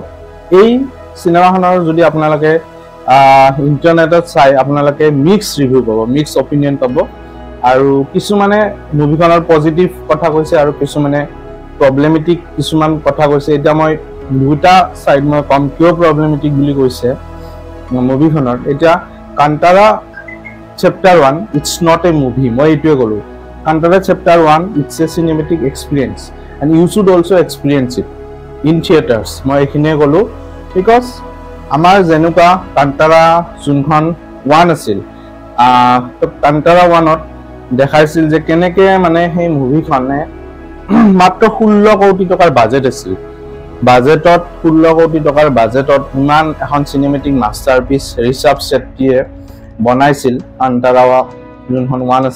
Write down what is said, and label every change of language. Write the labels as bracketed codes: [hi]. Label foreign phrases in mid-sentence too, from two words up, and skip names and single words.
[as] এই চিনেমাখনৰ যদি আপোনালোকে ইণ্টাৰনেটত চাই আপোনালোকে [en] mixed review [as] পাব, [en] mixed opinion [as] পাব। আৰু কিছুমানে মুভিখনৰ পজিটিভ কথা কৈছে আৰু কিছুমানে প্ৰব্লেমেটিক কিছুমান কথা কৈছে। এতিয়া মই দুটা সাইড মই কম কিয় প্ৰব্লেমেটিক বুলি কৈছে মুভিখনৰ। এতিয়া কান্তাৰা চেপ্টাৰ 1 [en] it's not a movie, [as] মই এইটোৱে ক'লোঁ। [en] কান্তাৰা চেপ্টাৰ 1 it's a cinematic experience and you should also experience it in theaters। [as] মই এইখিনিয়ে ক'লোঁ বিকজ আমাৰ যেনেকুৱা কান্তাৰা যোনখন 1 আছিল, কান্তাৰা 1ত দেখাইছিল যে কেনেকৈ মানে সেই মুভিখনে মাত্ৰ 16 কোটি টকাৰ বাজেট আছিল। বাজেটত 16 কোটি টকাৰ বাজেটত ইমান এখন [en] cinematic masterpiece [as] ঋষভ শেট্টীয়ে বনাইছিল কান্তাৰা যোনখন 1 আছিল।